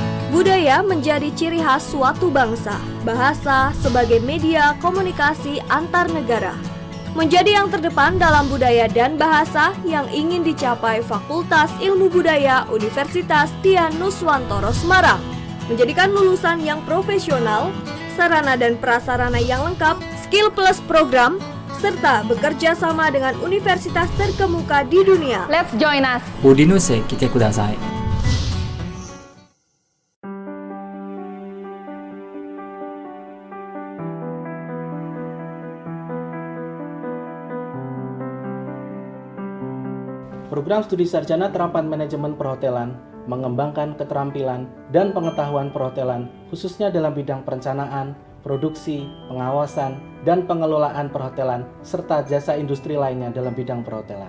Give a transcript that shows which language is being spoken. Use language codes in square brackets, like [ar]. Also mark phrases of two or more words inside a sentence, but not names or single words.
[id] Budaya menjadi ciri khas suatu bangsa. Bahasa sebagai media komunikasi antar negara menjadi yang terdepan dalam budaya dan bahasa yang ingin dicapai Fakultas Ilmu Budaya Universitas Dian Nuswantoro Semarang. Menjadikan lulusan yang profesional, sarana dan prasarana yang lengkap, [en] skill plus program, [id] serta bekerja sama dengan universitas terkemuka di dunia. [en] Let's join us. [ja] Udinus へ来てください。 [id] Program Studi Sarjana Terapan Manajemen Perhotelan mengembangkan keterampilan dan pengetahuan perhotelan khususnya dalam bidang perencanaan, produksi, pengawasan, dan pengelolaan perhotelan serta jasa industri lainnya dalam bidang perhotelan.